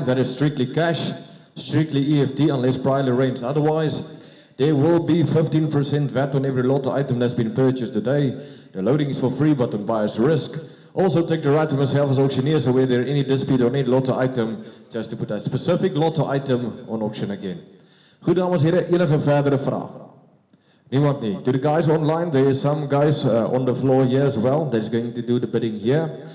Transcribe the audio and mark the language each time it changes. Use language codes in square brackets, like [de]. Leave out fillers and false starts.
[en] That is strictly cash, strictly EFT unless priorly arranged. Otherwise, there will be 15% VAT on every lotto item that's been purchased today. The loading is for free, but on buyer's risk. Also take the right to myself as auctioneer, so where there any dispute on any lotto item, just to put that specific lotto item on auction again. [af] Goed, dames en heren, enige verdere vraag? Niemand nie. [en] To the guys online, there is some guys on the floor here as well. That's going to do the bidding here.